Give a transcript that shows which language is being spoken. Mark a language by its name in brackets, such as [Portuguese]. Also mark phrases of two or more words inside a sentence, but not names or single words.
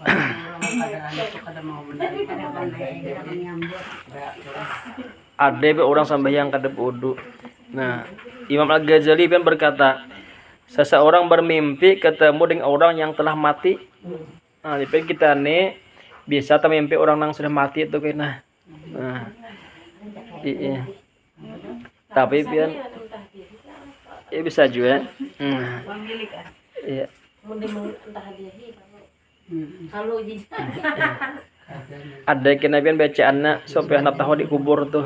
[Banjar] Ada orang sambayang kada bodoh. [Indonesian] Nah, Imam Al-Ghazali kan berkata, seseorang bermimpi ketemu dengan orang yang telah mati. [Banjar] Nah, jadi kita nih bisa mimpi orang yang sudah mati itu kena. Nah, iya. Tapi pian bisa juga. Iya. Ada kena pian bacaannya supaya anak tahu dikubur tuh.